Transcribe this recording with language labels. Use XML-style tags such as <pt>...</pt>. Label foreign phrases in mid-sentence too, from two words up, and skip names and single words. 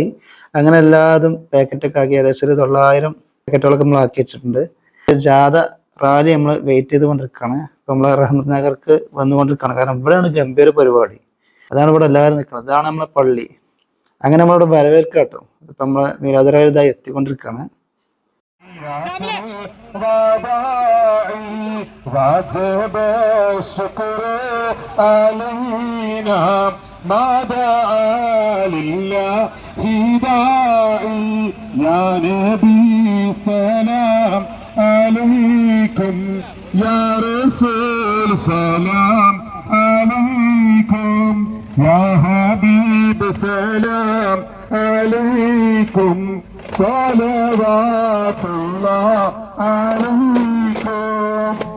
<ml>അങ്ങനെ എല്ലാതും പാക്കറ്റൊക്കെ ആക്കി ഏകദേശം 900 പാക്കറ്റുകളൊക്കെ നമ്മൾ ആക്കി വെച്ചിട്ടുണ്ട്. ജാഥ റാലി നമ്മൾ വെയിറ്റ് ചെയ്തുകൊണ്ടിരിക്കുകയാണ്. ഇപ്പം നമ്മൾ റഹ്മത്ത് നഗർക്ക് വന്നുകൊണ്ടിരിക്കുകയാണ്. കാരണം ഇവിടെയാണ് ഗംഭീര പരിപാടി, അതാണ് ഇവിടെ എല്ലാവരും നിൽക്കുന്നത്. ഇതാണ് നമ്മളെ പള്ളി. അങ്ങനെ നമ്മളിവിടെ വരവേൽക്കാം കേട്ടോ. ഇപ്പം നമ്മളെ മീലാദ് റാലി ഇതായി എത്തിക്കൊണ്ടിരിക്കുകയാണ്.</ml> <ar>واجب الشكر علينا ما دعا لله داعي يا نبي سلام عليكم يا رسول سلام عليكم يا حبيب سلام عليكم صلوات الله عليكم.</ar>